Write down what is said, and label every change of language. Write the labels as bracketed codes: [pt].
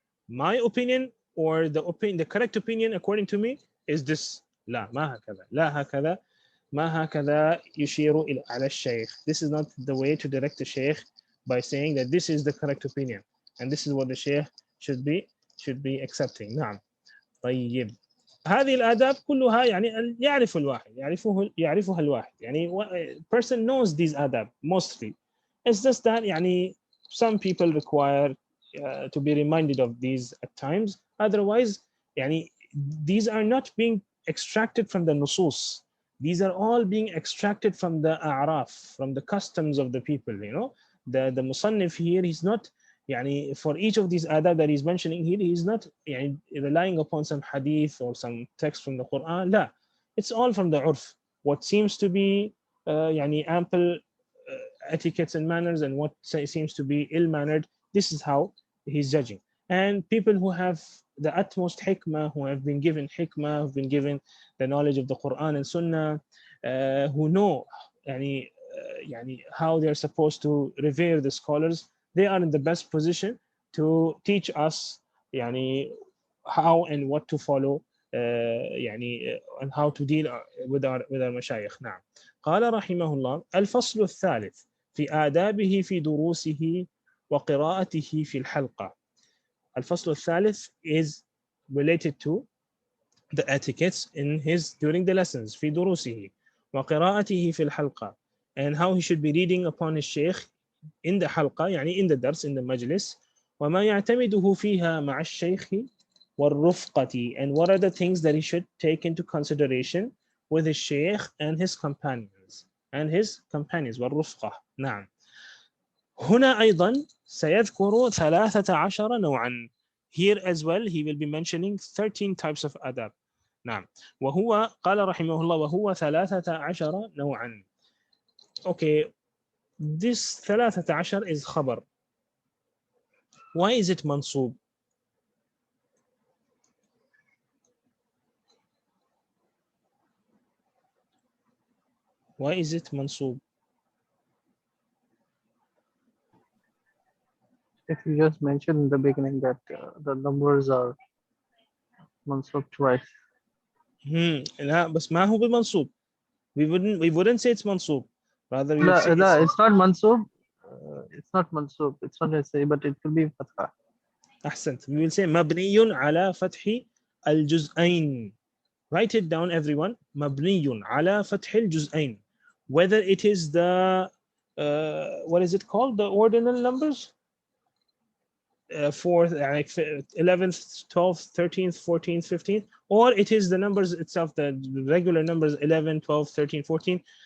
[en] My opinion or the correct opinion according to me is this. [ar] لا ما هكذا. لا هكذا. ما هكذا يشير على الشيخ. [en] This is not the way to direct the sheikh by saying that this is the correct opinion and this is what the sheikh should be accepting. [ar] نعم. طيب. هذه الآداب كلها يعني يعرف الواحد يعرفها الواحد. [en] يعني person knows these adab mostly. It's just that يعني some people require to be reminded of these at times. Otherwise يعني these are not being extracted from the nusus. These are all being extracted from the a'raf, from the customs of the people. You know, the musannif here, he's not يعني for each of these adab that he's mentioning here, he's not يعني relying upon some hadith or some text from the Quran. [ar] لا, [en] it's all from the urf. What seems to be يعني ample etiquettes and manners, and what seems to be ill-mannered, this is how he's judging. And people who have the utmost hikmah, who have been given hikmah, who've been given the knowledge of the Quran and Sunnah, who know يعني how they're supposed to revere the scholars, they are in the best position to teach us يعني how and what to follow يعني and how to deal with our مشايخ. [ar] نعم. قال رحمه الله: الفصل الثالث في آدابه في دروسه وقراءته في الحلقة. الفصل الثالث [en] is related to the etiquettes in his during the lessons [ar] في دروسه وقراءته في الحلقة, [en] and how he should be reading upon his sheikh in the halqa, يعني in the dars, in the majlis, [ar] وما يعتمده فيها مع الشيخ والرفقة, [en] and what are the things that he should take into consideration with his sheikh and his companions والرفقة. [ar] نعم. هنا أيضا سيذكر 13 نوعا. [en] Here as well he will be mentioning 13 types of adab. [ar] نعم. وهو قال رحمه الله وهو 13 نوعا. [en] Okay, this 13 is khabar. Why is it mansub? Why is it mansub? If you just mentioned in the beginning that the numbers are mansub twice. [ar] لا بس ما هو بالمنصوب. [en] We wouldn't say it's mansub. Rather we would say No, it's not mansub. It's not mansub. It's not necessary, but it will be fatha. [ar] أحسنت. [en] We will say [ar] مبني على فتح الجزئين. [en] Write it down, everyone. [ar] مبني على فتح الجزئين. [en] Whether it is the what is it called? The ordinal numbers? 4th, 11th, 12th, 13th, 14th, 15th, or it is the numbers itself, the regular numbers 11, 12, 13, 14.